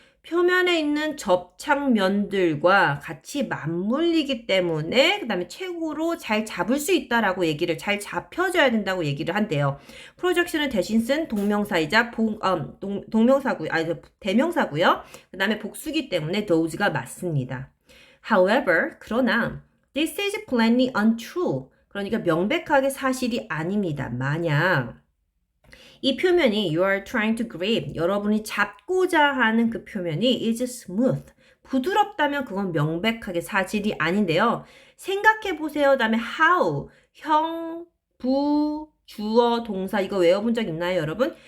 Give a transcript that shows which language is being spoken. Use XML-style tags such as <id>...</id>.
<ko>표면에 있는 접착면들과 같이 맞물리기 때문에 그 다음에 최고로 잘 잡을 수 있다라고 얘기를 잘 잡혀줘야 된다고 얘기를 한대요. 프로젝션을 대신 쓴 동명사이자 동명사고요. 대명사고요. 그 다음에 복수기 때문에 those가 맞습니다.</ko> <en>However,</en> <ko>그러나</ko> <en>this is plainly untrue.</en> <ko>그러니까 명백하게 사실이 아닙니다. 만약 이 표면이</ko> <en>you are trying to grab,</en> <ko>여러분이 잡고자 하는 그 표면이</ko> <en>is smooth,</en> <ko>부드럽다면 그건 명백하게 사실이 아닌데요. 생각해보세요. 다음에 how, 형, 부, 주어, 동사 이거 외워본 적 있나요, 여러분?</ko>